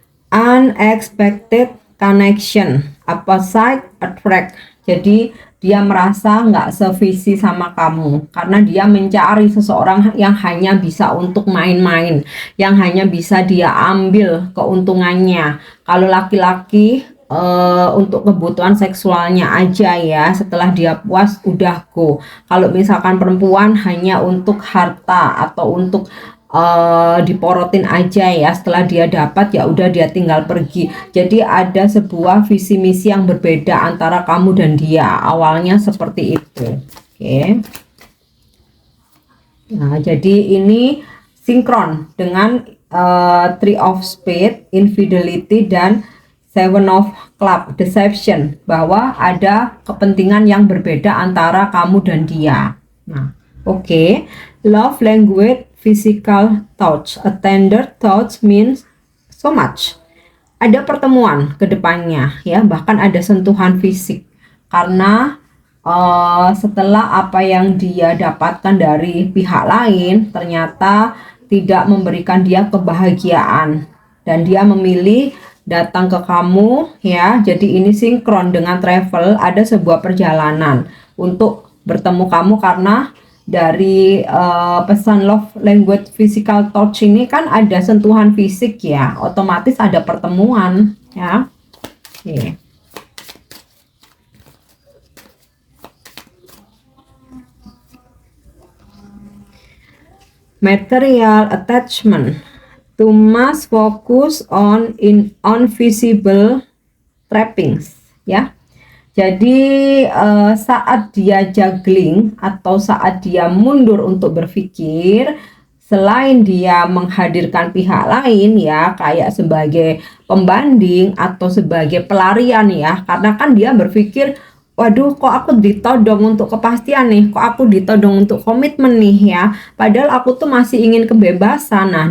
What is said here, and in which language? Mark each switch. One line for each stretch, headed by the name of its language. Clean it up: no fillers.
English: Unexpected connection, opposite attract.
Indonesian: Jadi dia merasa nggak sevisi sama kamu karena dia mencari seseorang yang hanya bisa untuk main-main, yang hanya bisa dia ambil keuntungannya. Kalau laki-laki untuk kebutuhan seksualnya aja ya, setelah dia puas udah go. Kalau misalkan perempuan hanya untuk harta atau untuk diporotin aja ya, setelah dia dapat ya udah dia tinggal pergi. Jadi ada sebuah visi misi yang berbeda antara kamu dan dia, awalnya seperti itu. Oke. Nah, jadi ini sinkron dengan Three of Spades, Infidelity, dan Seven of Club, Deception, bahwa ada kepentingan yang berbeda antara kamu dan dia.
English: Nah, oke. Love language, physical touch. A tender touch means so much.
Indonesian: Ada pertemuan ke depannya ya, bahkan ada sentuhan fisik. Karena setelah apa yang dia dapatkan dari pihak lain ternyata tidak memberikan dia kebahagiaan dan dia memilih datang ke kamu ya. Jadi ini sinkron dengan travel, ada sebuah perjalanan untuk bertemu kamu karena dari pesan love language physical touch ini kan ada sentuhan fisik ya, otomatis ada pertemuan ya. Oke.
English: Material attachment to must focus on visible trappings ya.
Indonesian: Jadi saat dia juggling atau saat dia mundur untuk berpikir, selain dia menghadirkan pihak lain ya, kayak sebagai pembanding atau sebagai pelarian ya, karena kan dia berpikir, waduh kok aku ditodong untuk kepastian nih, kok aku ditodong untuk komitmen nih ya, padahal aku tuh masih ingin kebebasan.